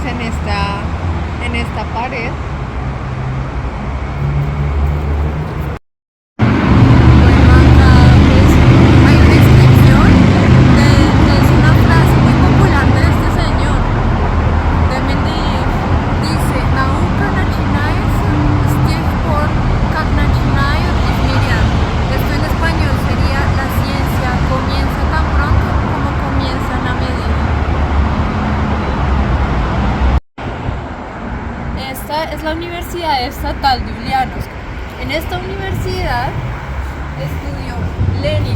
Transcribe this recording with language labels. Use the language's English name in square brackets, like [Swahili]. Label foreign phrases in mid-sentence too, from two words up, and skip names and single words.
[Spanish] en esta pared. Bueno, acá pues hay una inscripción que es una frase muy popular de este señor, de Mendeleev. Dice, [Russian] Nauka начинается с тех пор, как начинают измерять. [Spanish] Esto en español sería, la ciencia comienza tan pronto como comienzan a medir. Esta es la Universidad Estatal de Ulianovsk. En esta universidad estudió Lenin.